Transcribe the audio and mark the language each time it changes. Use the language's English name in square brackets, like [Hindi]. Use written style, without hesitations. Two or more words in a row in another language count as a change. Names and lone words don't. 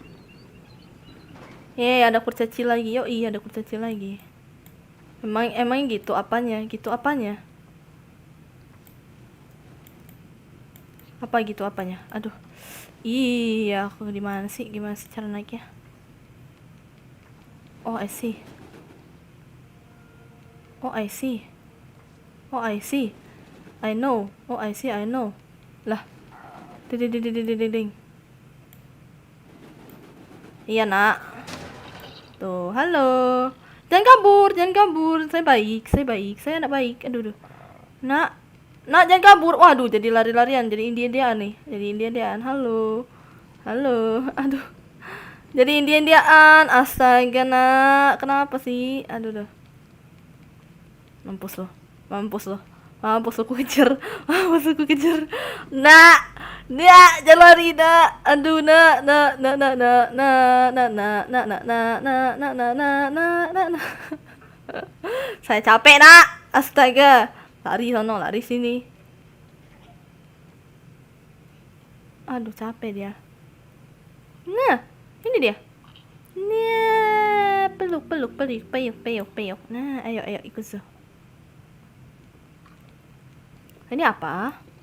[Indonesian] Ada kurcaci lagi. Yo, iya ada kurcaci lagi. Emang gitu apanya? Gitu apanya? Apa gitu apanya? Aduh. Iya, aku di mana sih? Gimana sih cara naiknya? [English] Oh, I see. Oh, I see. Oh, I see. I know. Oh, I see, I know. [Indonesian] Lah. Ding ding ding ding ding ding. Iya, Nak. Tuh, halo. Jangan kabur, jangan kabur. Saya baik, saya baik. Saya anak baik. Aduh, aduh. Nak, jangan kabur. Waduh, jadi lari-larian, jadi India-Indiaan nih. Jadi India-Indiaan. Halo. Halo. Aduh. Jadi India-Indiaan. Astaga, Nak. Kenapa sih? Aduh, aduh. Mampus loh. Mampus loh. Mampus aku kejar. Mampus aku kejar. Nak. Nak, jangan lari, Nak. Aduh, Nak. Nak, nak, nak, nak, nak, nak, nak, nak, nak, nak, nak, nak, nak, nak, nak, nak. Saya capek, Nak. Astaga. Lari sono, lari sini. Aduh, capek dia. Nah, ini dia. Nah, peluk, peluk, peluk, peluk, peluk, peluk. Nah, ayo, ayo, ikut zo. Ini apa?